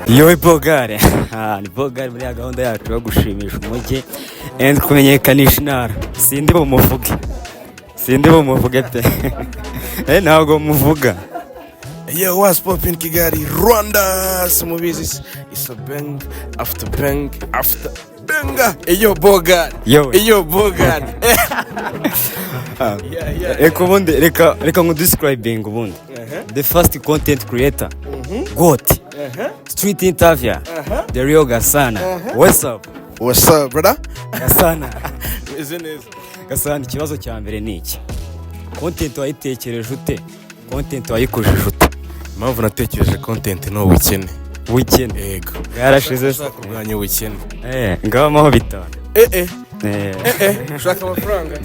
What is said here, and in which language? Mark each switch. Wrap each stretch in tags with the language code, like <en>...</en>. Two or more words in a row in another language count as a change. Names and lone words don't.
<rw>Yo Bogare. Ni Bogare muri gahunda yacu yo gushimisha umujyi and kumenyekanisha intara. Sindi bumuvuge pe. Ntago muvuga.</rw> <en>Yo, what's poppin' Kigali, Rwanda?</en> <rw>Sumubizi,</rw> <en>it's a bang after bang after banger.</en> <rw>Yo, Bogare. Yo, Bogare. Ubundi reka nkudescribing ubundi.</rw> <en>The first content creator. GOAT. Street interview. The real Gasana. What's up? What's up, brother? Gasana. Isn't it?</en> <rw>Gasana, ikibazo cya mbere ni iki? Content wayitekereje ute? Content wayikojeje ute? Impamvu natekereje content no ubukene. Ubukene. Yego. Yarashize kurwanya ubukene. Ngabamo bitanu. Ushaka amafaranga?</rw>